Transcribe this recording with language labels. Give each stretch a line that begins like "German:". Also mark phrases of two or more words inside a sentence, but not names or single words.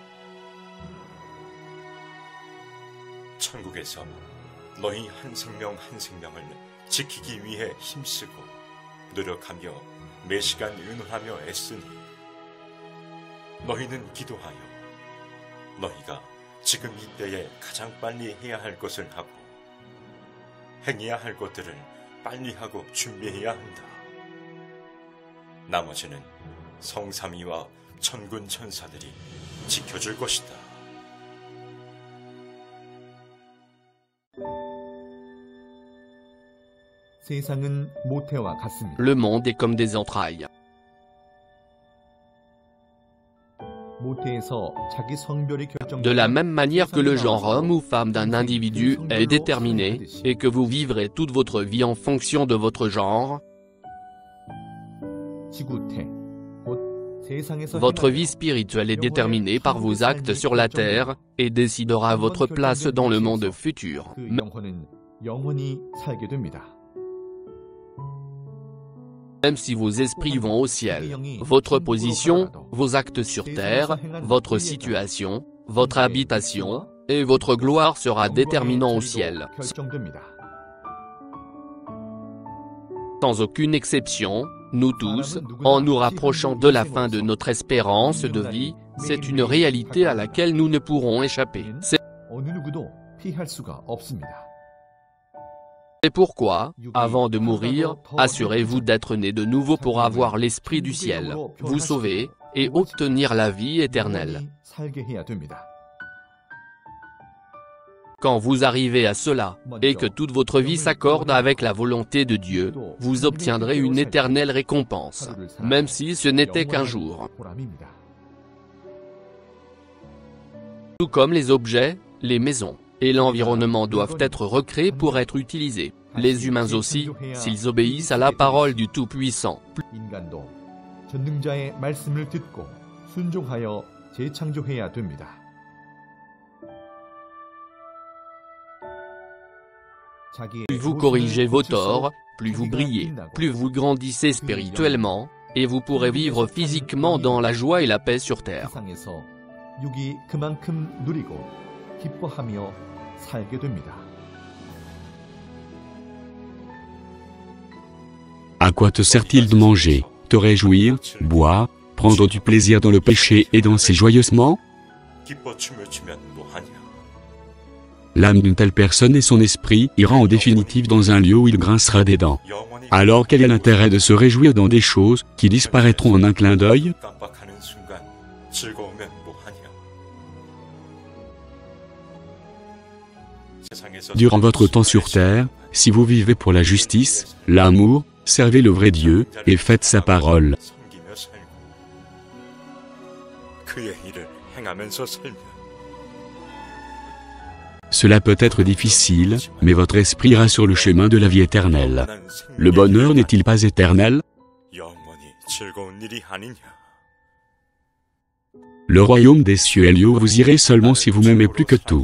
Korean: 천국에서 너희 한 생명 한 생명을 지키기 위해 힘쓰고 노력하며 매시간 의논하며 애쓰니 너희는 기도하여 너희가 지금 이때에 가장 빨리 해야 할 것을 하고 행해야 할 것들을 빨리 하고 준비해야 한다. 나머지는 성삼위와 천군 천사들이 지켜줄 것이다. 세상은 모태와 같습니다.
French: Le monde est comme des entrailles.
Korean: 모태에서 자기 성별이 결정되는
French: De la même manière que le genre homme ou femme d'un individu est déterminé, et que vous vivrez toute votre vie en fonction de votre genre,
Korean: 지구태, 곧 세상에서
French: votre
Korean: 행하여
French: vie spirituelle est déterminée par vos actes sur la terre, et décidera votre place dans le monde futur.
Korean: 그 영혼은 영원히 살게 됩니다.
French: Même si vos esprits vont au ciel, votre position, vos actes sur terre, votre situation, votre habitation, et votre gloire sera déterminant au ciel.
Korean: 결정됩니다.
French: Sans aucune exception, nous tous, en nous rapprochant de la fin de notre espérance de vie, c'est une réalité à laquelle nous ne pourrons échapper. C'est
Korean: 어느 누구도 피할 수가 없습니다.
French: pourquoi, avant de mourir, assurez-vous d'être né de nouveau pour avoir l'esprit du ciel, vous sauver, et obtenir la vie éternelle.
Korean: 살게 해야 됩니다.
French: Quand vous arrivez à cela, et que toute votre vie s'accorde avec la volonté de Dieu, vous obtiendrez une éternelle récompense, même si ce n'était qu'un jour. Tout comme les objets, les maisons et l'environnement doivent être recréés pour être utilisés. Les humains aussi, s'ils obéissent à la parole du Tout-Puissant.
Korean: 인간도 전능자의 말씀을 듣고 순종하여 재창조해야 됩니다.
French: Plus vous corrigez vos torts, plus vous brillez, plus vous grandissez spirituellement, et vous pourrez vivre physiquement dans la joie et la paix sur terre.
Korean: 세상에서 육이 그만큼 누리고 기뻐하며 살게 됩니다.
French: À quoi te sert-il de manger, te réjouir, boire, prendre du plaisir dans le péché et danser joyeusement?
Korean: 기뻐 춤을 추면 뭐하냐?
French: L'âme d'une telle personne et son esprit ira en définitive dans un lieu où il grincera des dents.
Korean: 영원히
French: Alors quel est l'intérêt de se réjouir dans des choses qui disparaîtront en un clin d'œil?
Korean: 깜빡하는 순간 즐거우면 뭐하냐? 세상에서
French: Durant votre temps sur terre, si vous vivez pour la justice, l'amour, servez le vrai Dieu, et faites sa parole.
Korean: 섬기며 살고 그의 일을 행하면서 살면
French: Cela peut être difficile, mais votre esprit ira sur le chemin de la vie éternelle.
Korean: 영원한
French: Le
Korean: 생명의
French: bonheur
Korean: 길이다.
French: n'est-il pas éternel?
Korean: 영원히 즐거운 일이 아니냐?
French: Le royaume des cieux est lieu où vous irez seulement si vous m'aimez plus que tout.